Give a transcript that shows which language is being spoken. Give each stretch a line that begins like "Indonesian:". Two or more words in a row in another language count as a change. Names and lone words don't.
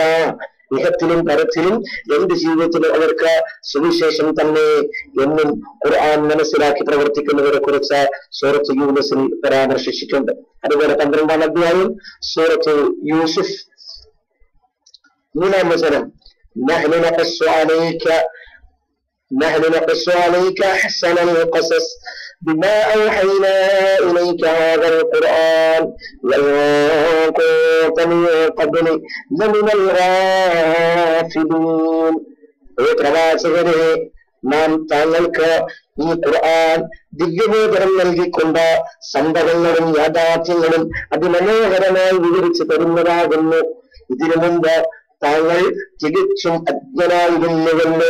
Malayalam: ഇഹത്തിലും പരത്തിലും എന്ത് ജീവിതത്തിലും അവർക്ക് സുവിശേഷം തന്നെ എന്നും ഖുർആൻ മനസ്സിലാക്കി പ്രവർത്തിക്കുന്നവരെ കുറിച്ച് സൂറത്ത് യൂനുസിൽ പരാമർശിച്ചിട്ടുണ്ട്. അതുപോലെ 12-ാം അധ്യായം സൂറത്ത് യൂസുഫ് 3-ാം വചനം,
Arabic: نحن نقص عليك أحسن القصص بما أوحينا إليك هذا القرآن وإن كنت من قبل لمن الغافلين.
Malayalam: പ്രവാചകരെ, നാം താങ്കൾക്ക് ഈ ഖുർആൻ ദിവ്യബോധനം നൽകിക്കൊണ്ട് സംഭവങ്ങളും യാഥാർത്ഥ്യങ്ങളും അതിമനോഹരമായി വിവരിച്ചു തരുന്നതാകുന്നു. ഇതിനു മുമ്പ് താങ്കൾ തികച്ചും അജ്ഞനായിരുന്നുവല്ലോ.